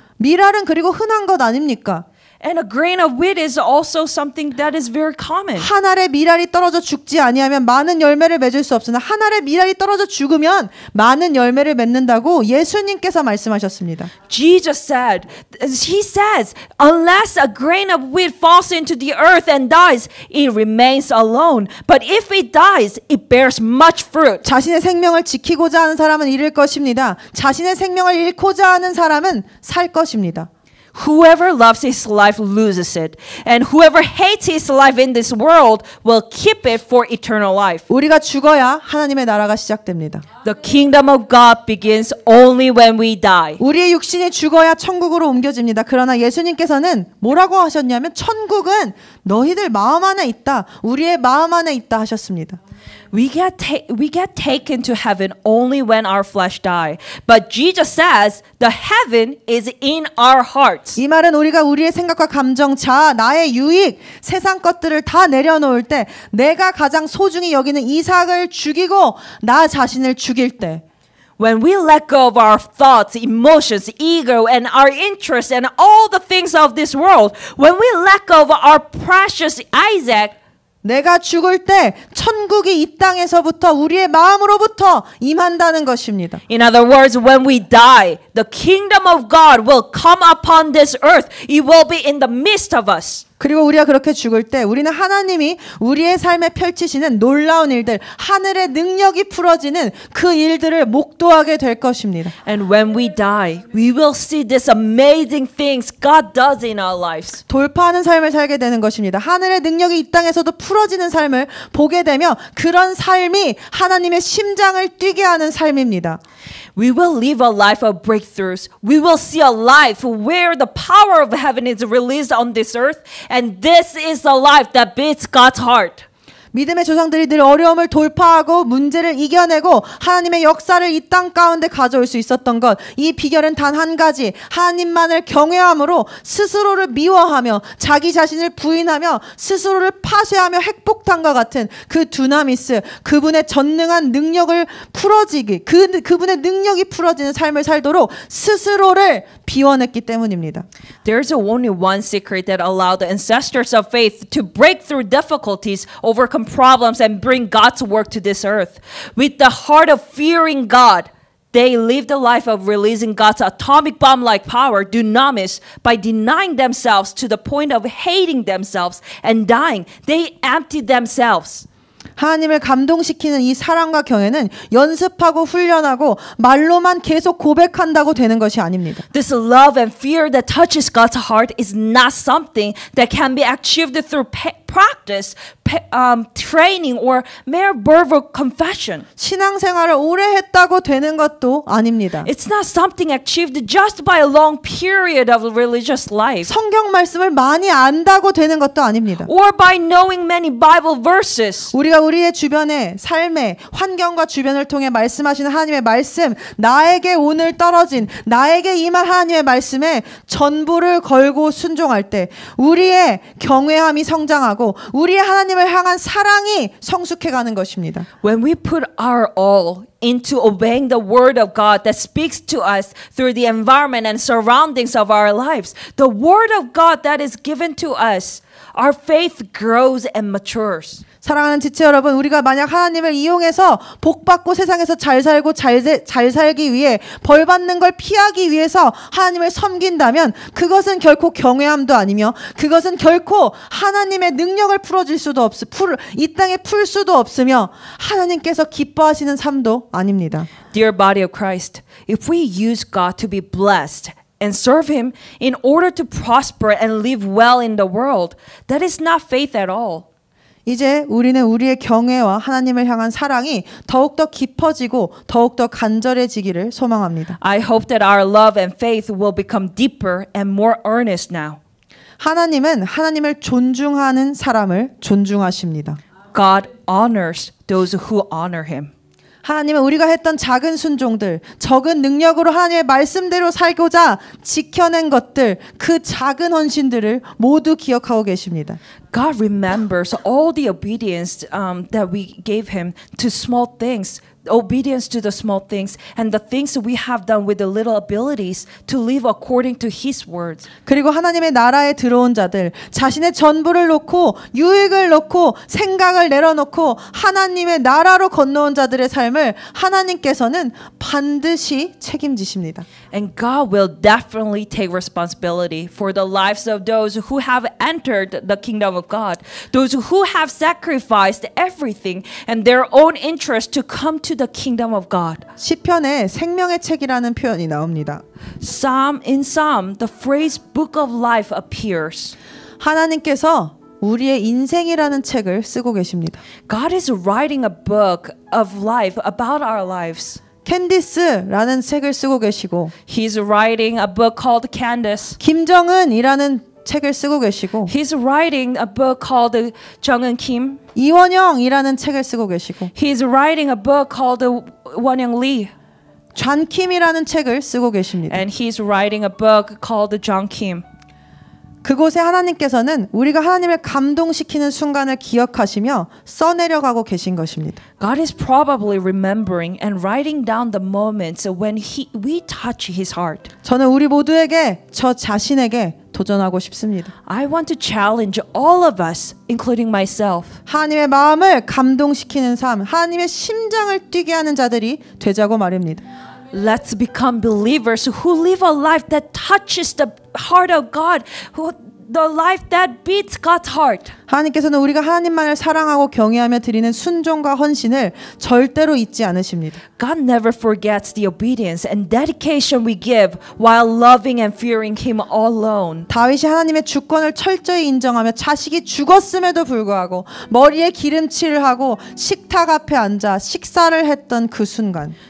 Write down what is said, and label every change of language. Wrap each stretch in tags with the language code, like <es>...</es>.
<ko>미랄은 그리고 흔한 것 아닙니까?</ko> <en>And a grain of wheat is also something that is very common.</en> <ko>한 알의 미랄이 떨어져 죽지 아니하면 많은 열매를 맺을 수 없으나 한 알의 미랄이 떨어져 죽으면 많은 열매를 맺는다고 예수님께서 말씀하셨습니다.</ko> <en>Jesus said, he says, unless a grain of wheat falls into the earth and dies, it remains alone. But if it dies, it bears much fruit.</en> <ko>자신의 생명을 지키고자 하는 사람은 잃을 것입니다. 자신의 생명을 잃고자 하는 사람은 살 것입니다.</ko> <en>Whoever loves his life loses it, and whoever hates his life in this world will keep it for eternal life.</en> <ko>우리가 죽어야 하나님의 나라가 시작됩니다.</ko> <en>The kingdom of God begins only when we die.</en> <ko>우리의 육신이 죽어야 천국으로 옮겨집니다. 그러나 예수님께서는 뭐라고 하셨냐면 천국은 너희들 마음 안에 있다. 우리의 마음 안에 있다 하셨습니다.</ko> <en>We get taken to heaven only when our flesh die. But Jesus says the heaven is in our hearts.</en> <ko>이 말은 우리가 우리의 생각과 감정, 자아, 나의 유익, 세상 것들을 다 내려놓을 때 내가 가장 소중히 여기는 이삭을 죽이고 나 자신을 죽일 때</ko> <en>When we let go of our thoughts, emotions, ego, and our interests, and all the things of this world, when we let go of our precious Isaac,</en> <ko>내가 죽을 때 천국이 이 땅에서부터 우리의 마음으로부터 임한다는 것입니다.</ko> <en>in other words, when we die, the kingdom of God will come upon this earth. It will be in the midst of us.</en> <ko>그리고 우리가 그렇게 죽을 때 우리는 하나님이 우리의 삶에 펼치시는 놀라운 일들, 하늘의 능력이 풀어지는 그 일들을 목도하게 될 것입니다.</ko> <en>And when we die, we will see these amazing things God does in our lives.</en> <ko>돌파하는 삶을 살게 되는 것입니다. 하늘의 능력이 이 땅에서도 풀어지는 삶을 보게 되며 그런 삶이 하나님의 심장을 뛰게 하는 삶입니다.</ko> <en>We will live a life of breakthroughs. We will see a life where the power of heaven is released on this earth. And this is a life that beats God's heart.</en> <ko>믿음의 조상들이 늘 어려움을 돌파하고 문제를 이겨내고 하나님의 역사를 이 땅 가운데 가져올 수 있었던 것, 이 비결은 단 한 가지, 하나님만을 경외함으로 스스로를 미워하며 자기 자신을 부인하며 스스로를 파쇄하며 핵폭탄과 같은 그 두나미스, 그분의 전능한 능력을 풀어지기, 그분의 능력이 풀어지는 삶을 살도록 스스로를 비워냈기 때문입니다.</ko> <en>There's only one secret that allowed the ancestors of faith to break through difficulties, overcome problems, and bring God's work to this earth. With the heart of fearing God, they lived a life of releasing God's atomic bomb-like power, dunamis, by denying themselves to the point of hating themselves and dying. They emptied themselves.</en> <ko>하나님을 감동시키는 이 사랑과 경외는 연습하고 훈련하고 말로만 계속 고백한다고 되는 것이 아닙니다.</ko> <en>This love and fear that touches God's heart is not something that can be achieved through practice, training, or mere verbal confession.</en> <ko>신앙생활을 오래 했다고 되는 것도 아닙니다.</ko> <en>It's not something achieved just by a long period of religious life.</en> <ko>성경 말씀을 많이 안다고 되는 것도 아닙니다.</ko> <en>Or by knowing many Bible verses.</en> <ko>우리가 우리의 주변의 삶의 환경과 주변을 통해 말씀하시는 하나님의 말씀, 나에게 오늘 떨어진, 나에게 임한 하나님의 말씀에 전부를 걸고 순종할 때 우리의 경외함이 성장하고 우리의 하나님을 향한 사랑이 성숙해가는 것입니다.</ko> <en>When we put our all into obeying the word of God that speaks to us through the environment and surroundings of our lives, the word of God that is given to us, our faith grows and matures.</en> <ko>사랑하는 지체 여러분, 우리가 만약 하나님을 이용해서 복받고 세상에서 잘 살고 잘 살기 위해 벌 받는 걸 피하기 위해서 하나님을 섬긴다면 그것은 결코 경외함도 아니며 그것은 결코 하나님의 능력을 풀어줄 수도 이 땅에 풀 수도 없으며 하나님께서 기뻐하시는 삶도 아닙니다.</ko> <en>Dear body of Christ, if we use God to be blessed and serve Him in order to prosper and live well in the world, that is not faith at all.</en> <ko>이제 우리는 우리의 경외와 하나님을 향한 사랑이 더욱더 깊어지고 더욱더 간절해지기를 소망합니다.</ko> <en>I hope that our love and faith will become deeper and more earnest now.</en> <ko>하나님은 하나님을 존중하는 사람을 존중하십니다.</ko> <en>God honors those who honor Him.</en> <ko>하나님은 우리가 했던 작은 순종들, 적은 능력으로 하나님의 말씀대로 살고자 지켜낸 것들, 그 작은 헌신들을 모두 기억하고 계십니다.</ko> <en>God remembers all the obedience that we gave Him to small things, obedience to the small things, and the things we have done with the little abilities to live according to His words.</en> <ko>그리고 하나님의 나라에 들어온 자들, 자신의 전부를 놓고 유익을 놓고 생각을 내려놓고 하나님의 나라로 건너온 자들의 삶을 하나님께서는 반드시 책임지십니다.</ko> <en>And God will definitely take responsibility for the lives of those who have entered the kingdom of God, those who have sacrificed everything and their own interest to come to the kingdom of God.</en> <ko>시편에 생명의 책이라는 표현이 나옵니다.</ko> <en>In Psalm, the phrase book of life appears.</en> <ko>하나님께서 우리의 인생이라는 책을 쓰고 계십니다.</ko> <en>God is writing a book of life about our lives.</en> <ko>캔디스라는 책을 쓰고 계시고</ko> <en>He's writing a book called Candace.</en> <ko>김정은이라는 책을 쓰고 계시고</ko> <en>He's writing a book called 정은 Kim.</en> <ko>이원영이라는 책을 쓰고 계시고</ko> <en>He's writing a book called 원영 Lee.</en> <ko>존킴이라는 책을 쓰고 계십니다.</ko> <en>And he's writing a book called John Kim.</en> <ko>그곳에 하나님께서는 우리가 하나님을 감동시키는 순간을 기억하시며 써내려가고 계신 것입니다.</ko> <en>God is probably remembering and writing down the moments when we touch His heart.</en> <ko>저는 우리 모두에게 저 자신에게 도전하고 싶습니다.</ko> <en>I want to challenge all of us, including myself.</en> <ko>하나님의 마음을 감동시키는 삶, 하나님의 심장을 뛰게 하는 자들이 되자고 말입니다.</ko> <en>Let's become believers who live a life that touches the heart of God, the life that beats God's heart.</en> <ko>하나님께서는 우리가 하나님만을 사랑하고 경외하며 드리는 순종과 헌신을 절대로 잊지 않으십니다.</ko> <en>God never forgets the obedience and dedication we give while loving and fearing Him alone.</en> <ko>다윗이 하나님의 주권을 철저히 인정하며 자식이 죽었음에도 불구하고 머리에 기름칠을 하고 식탁 앞에 앉아 식사를 했던 그 순간,</ko>